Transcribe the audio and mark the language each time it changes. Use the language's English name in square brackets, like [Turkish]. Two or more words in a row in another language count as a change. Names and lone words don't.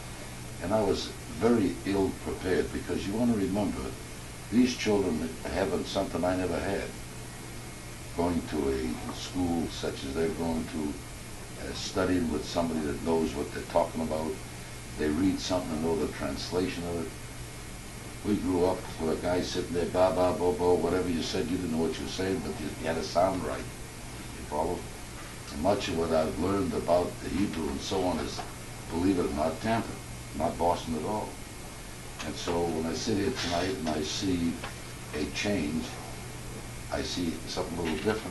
[English] And I was very ill prepared, because you want to remember, these children having something I never had. Going to a school such as they're going to, studying with somebody that knows what they're talking about. They read something and know the translation of it. We grew up with a guy sitting there, ba ba bo bo, whatever you said, you didn't know what you were saying, but you had to sound right. You follow? And much of what I've learned about the Hebrew and so on is, believe it or not, Tampa, not Boston at all. And so when I sit here tonight and I see a change, I see something a little different.